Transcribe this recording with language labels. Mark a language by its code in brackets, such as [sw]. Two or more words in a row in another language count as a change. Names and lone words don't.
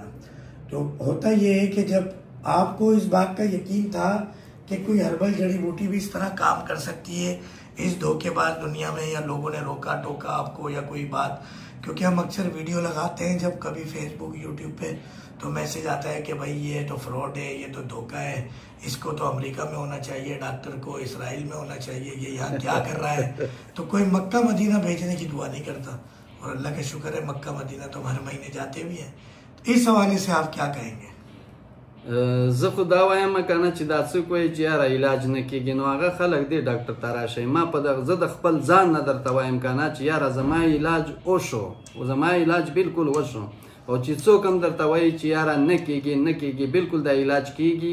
[ur] تو ہوتا یہ ہے کہ جب آپ کو اس بات کا یقین تھا کہ کوئی ہربل جڑی بوٹی بھی اس طرح کام کر سکتی ہے اس دھوکے باز دنیا میں، یا لوگوں نے روکا ٹوکا آپ کو یا کوئی بات، کیونکہ ہم اکثر ویڈیو لگاتے ہیں جب کبھی فیس بک یوٹیوب پہ، تو میسج آتا ہے کہ بھائی یہ تو فراڈ ہے، یہ تو دھوکہ ہے، اس کو تو امریکہ میں ہونا چاہیے، ڈاکٹر کو اسرائیل میں ہونا چاہیے، یہ یہاں کیا کر رہا ہے. تو کوئی مکہ مدینہ بھیجنے کی دعا نہیں کرتا، اور اللہ کا شکر ہے مکہ مدینہ تو ہر مہینے جاتے بھی ہیں. اس حوالے سے آپ کیا کہیں گے? [ps] زه خو دا وایم کنه چې دا څوک وایي چې یاره علاج نه کېږي، نو هغه خلک دی ډاکټر ته راشئ. ما په دغه زه د خپل ځان نه درته وایم کنه چې یاره زما علاج وشو، زما علاج بالکل وشو، او چې څوک هم درته وایي چې یاره نه کېږي نه کېږي، بالکل دا علاج کېږي.